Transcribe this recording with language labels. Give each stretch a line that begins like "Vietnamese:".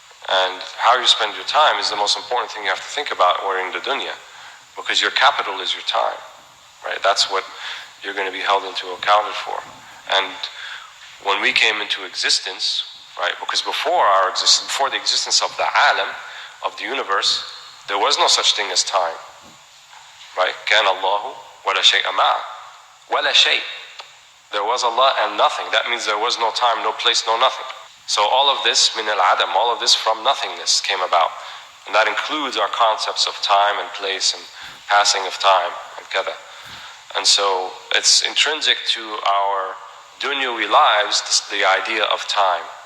English: And how you spend your time is the most important thing you have to think about when you're in the dunya, because your capital is your time, right? That's what you're going to be held into accounted for. And when we came into existence, right, because before the existence of the alam, of the universe, there was no such thing as time, right?
Arabic: كان الله ولا شيء معه ولا شيء.
English: There was Allah and nothing. That means there was no time, no place, no nothing. So all of this, min al-adam, all of this from nothingness came about. And that includes our concepts of time and place and passing of time and kada. And so it's intrinsic to our dunyawi lives, the idea of time.